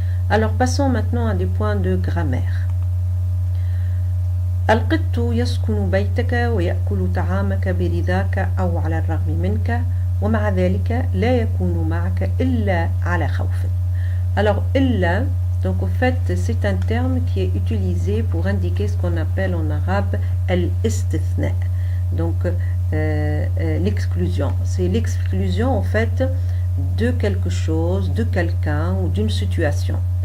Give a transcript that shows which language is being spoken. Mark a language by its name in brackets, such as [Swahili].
[French] Alors passons maintenant à des points de grammaire. [Arabic] القط يسكن بيتك ويأكل طعامك برضاك أو على الرغم منك ومع ذلك لا يكون معك إلا على خوف. [French] Alors إلا, donc au fait c'est un terme qui est utilisé pour indiquer ce qu'on appelle en arabe al-istithna, donc l'exclusion. C'est l'exclusion en fait de quelque chose, de quelqu'un ou d'une situation.